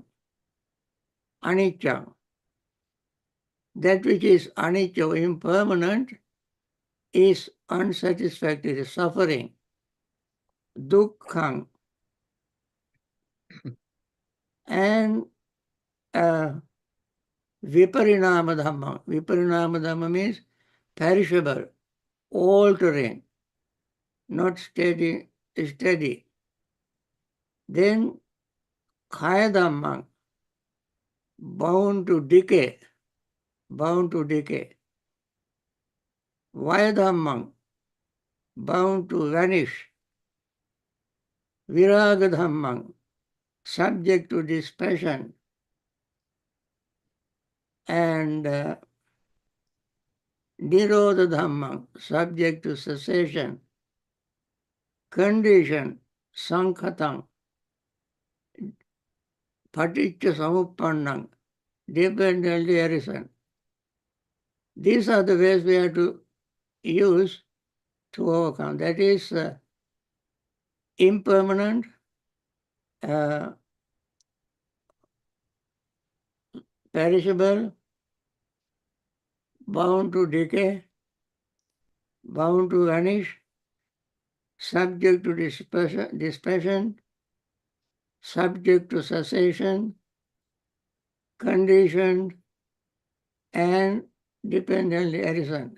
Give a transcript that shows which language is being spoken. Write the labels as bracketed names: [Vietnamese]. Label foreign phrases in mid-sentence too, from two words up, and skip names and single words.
[English] Anicca. That which is anicca, impermanent, is unsatisfactory, suffering, dukkham. [Pali] And viparinama dhamma. Viparinama dhamma [English] means perishable, altering, not steady. Then [Pali] kaya dhamma, [English] bound to decay. [Pali] Vaya dhamma, [English] bound to vanish. [Pali] Viraga dhamma, [English] subject to dispassion. [Pali] And nirodha dhamma, [English] subject to cessation. Condition, [Pali] sankhatam, paticca samuppannam, [English] dependently arisen. These are the ways we have to use to overcome. That is impermanent, perishable, bound to decay, bound to vanish, subject to dispassion, subject to cessation, conditioned, and dependently arisen.